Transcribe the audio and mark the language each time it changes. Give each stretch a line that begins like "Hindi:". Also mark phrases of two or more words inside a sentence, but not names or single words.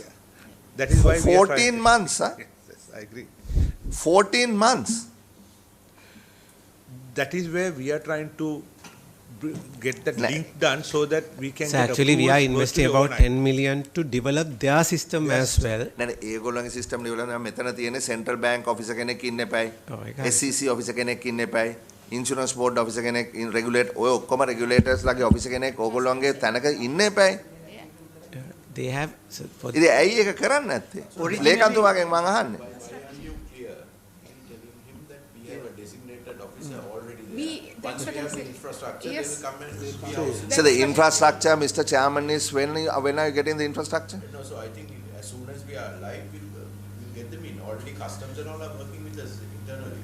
English: Yeah. That is why 14 months, huh? Yes, I agree. 14 months. That is where we are trying to get that link done so that we can So get actually we are approvals investing virtually about overnight. 10 million to develop their system as well.
Sinhala: ඒගොල්ලන්ගේ
English: system develop
Sinhala: මෙතන තියෙන්නේ
English: central bank officer
Sinhala: කෙනෙක් ඉන්න එපයි. SEC ඔෆිසර් කෙනෙක් ඉන්න එපයි.
English: insurance board officer
Sinhala: කෙනෙක් රෙගුලේට් ඔය ඔක්කොම රෙගුලේටර්ස් ලාගේ ඔෆිසර් කෙනෙක් ඕගොල්ලන්ගේ තැනක ඉන්න එපයි.
English: They have for
Sinhala: ඉතින් ඇයි ඒක කරන්නේ නැත්තේ? ලේකම්තුමාගෙන් මම අහන්නේ.
English: That's what I'm saying. Infrastructure, Yes. they will come and will be housed. So the infrastructure, Mr. Chairman, is when are you getting the infrastructure? No, so I think as soon as we are live, we'll get them in. Already customs and all are working with us internally.